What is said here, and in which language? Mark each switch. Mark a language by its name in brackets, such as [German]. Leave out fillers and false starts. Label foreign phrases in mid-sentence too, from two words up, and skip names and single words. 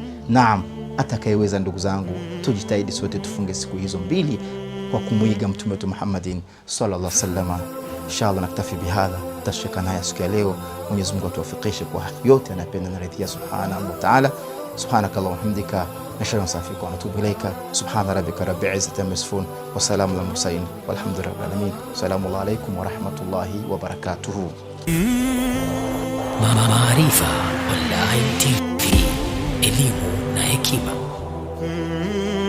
[Swahili] Naam, atakayeweza ndugu zangu, tujitahidi sote tufunge siku hizo mbili kwa kumuiga mtume wetu Muhammadin [Arabic] صلى الله عليه وسلم. إن شاء الله نكتفي بهذا, [Swahili] tashika naye siku ya leo. Mwenyezi Mungu atuwafikishe kwa yote anapenda na ridhia [Arabic] سبحانه وتعالى. سبحانك اللهم وبحمدك نشهد أن لا إله إلا أنت ونتوب إليك. سبحان ربك رب العزة عما يصفون وسلام على المرسلين والحمد لله رب العالمين. السلام عليكم ورحمة الله وبركاته. [Swahili] Maarifa Online TV, elimu na hekima.